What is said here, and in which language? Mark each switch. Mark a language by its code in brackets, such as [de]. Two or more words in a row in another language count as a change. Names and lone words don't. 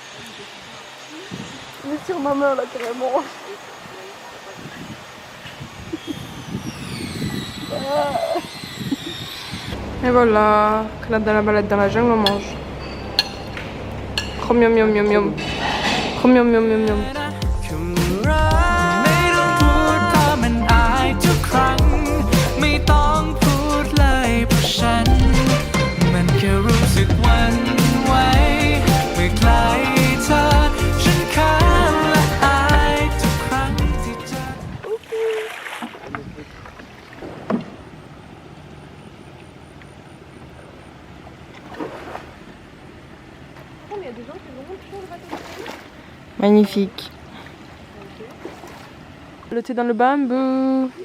[fr] Il est sur ma main là carrément. Et voilà, clap dans la balade dans la jungle, on mange. Chrom miam miam miam miam. Chrom miam miam miam miam. [th] คำรักไม่ต้องพูดเพราะมันอายทุกครั้งไม่ต้องพูดเลยเพราะฉันมันแค่รู้สึกหวั่นไหวเมื่อใกล้เธอฉันคันและอายทุกครั้งที่เจอ [fr] Magnifique. Le thé dans le bambou.